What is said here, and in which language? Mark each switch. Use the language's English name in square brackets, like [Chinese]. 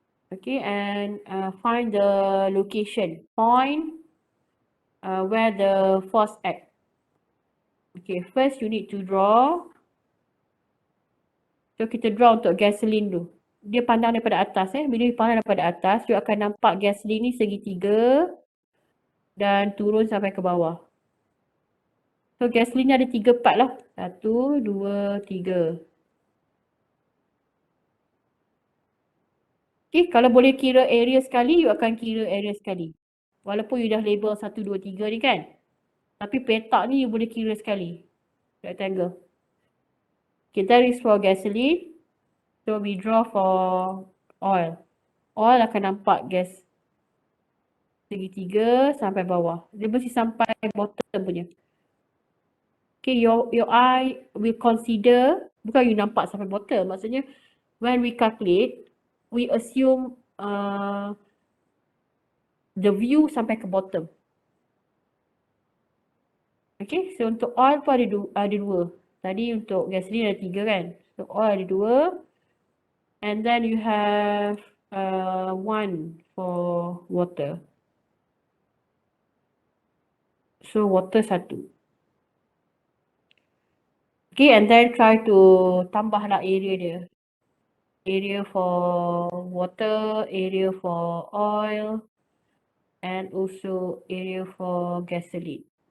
[English] Okay, and find the location, point where the force act. Okay, first you need to draw. [Malay] So kita draw untuk gasoline dulu. Dia pandang daripada atas. Bila dia pandang daripada atas, you akan nampak gasoline ni segitiga dan turun sampai ke bawah. So gasoline ni ada 3 part lah. 1, 2, 3. Okay, kalau boleh kira area sekali, you akan kira area sekali. Walaupun you dah label 1, 2, 3 ni kan. Tapi petak ni you boleh kira sekali. [English] Rectangle. Okay, that is for gasoline. So we draw for oil. [Malay] Oil akan nampak gas segitiga sampai bawah. Dia mesti sampai bottom punya. [English] Okay, your eye will consider, [Malay] bukan you nampak sampai [English] bottom. Maksudnya, when we calculate, we assume the view [Malay] sampai ke [English] bottom. [Malay] Okay, so untuk oil pun ada dua. Tadi untuk gasoline ada 3 kan. So oil ada 2. [English] And then you have 1 for water. So water 1. Okay, and then try to [Malay] tambahlah [English] area dia. Area for water, area for oil, and also area for gasoline.